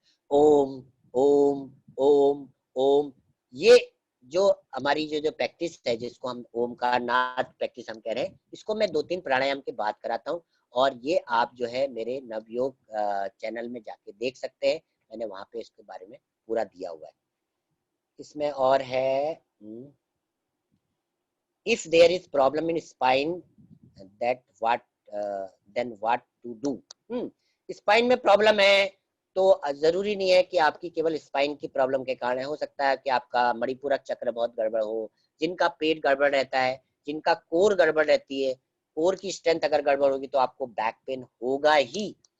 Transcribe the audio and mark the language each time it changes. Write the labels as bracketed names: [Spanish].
[Hindi] ओम ओम ओम ओम। ये जो हमारी जो प्रैक्टिस है, जिसको हम ओमकार नाद प्रैक्टिस हम कह रहे हैं, इसको मैं 2-3 प्राणायाम की बात कराता हूँ। और ये आप जो है मेरे नवयोग चैनल में जाके देख सकते हैं, मैंने वहां पे इसके बारे में पूरा दिया हुआ है। इसमें और है, [English] if there is problem in spine, that what then what to do। [Hindi] Spine में प्रॉब्लम है तो जरूरी नहीं है कि आपकी केवल स्पाइन की प्रॉब्लम के कारण है। हो सकता है कि आपका मणिपूरक चक्र बहुत गड़बड़ हो, जिनका पेट गड़बड़ रहता है, जिनका कोर गड़बड़ रहती है, कोर की स्ट्रेंथ अगर गड़बड़ होगी तो आपको बैक पेन होगा ही।